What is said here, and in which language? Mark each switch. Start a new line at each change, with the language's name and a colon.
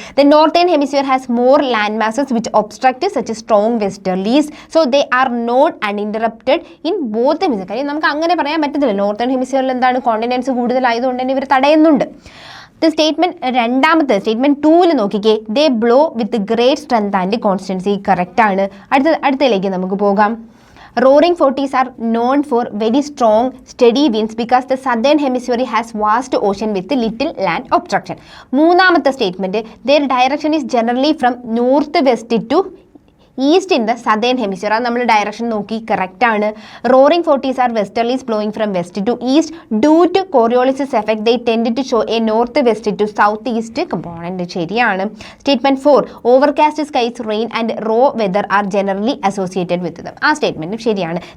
English: The northern hemisphere has more land masses which obstruct such strong westerlies, so they are not uninterrupted in both hemisphere.
Malayalam: കാര്യം നമുക്ക് അങ്ങനെ പറയാൻ പറ്റത്തില്ല, northern ഹെമിസ്ഫിയറിൽ എന്താണ് continents കൂടുതലായതുകൊണ്ട് തന്നെ ഇവർ തടയുന്നുണ്ട്.
English: statement 2
Malayalam: നോക്കിക്കേ,
English: They blow with great strength and constancy.
Malayalam: Correct ആണ്. അടുത്തതിലേക്ക് നമുക്ക് പോകാം.
English: Roaring 40s are known for very strong, steady winds because the southern hemisphere has vast ocean with little land obstruction.
Malayalam: മൂന്നാമത്തെ statement,
English: their direction is generally from north west to east in the southern hemisphere.
Malayalam: അത് നമ്മൾ direction നോക്കി correct ആണ്.
English: Roaring 40s are westerlies blowing from west to east due to Coriolis's effect they tend to show a north west to south east component.
Malayalam: ശരിയാണ്.
English: Statement 4, overcast skies rain and raw weather are generally associated with them.
Malayalam: ആ സ്റ്റേറ്റ്മെന്റും ശരിയാണ്.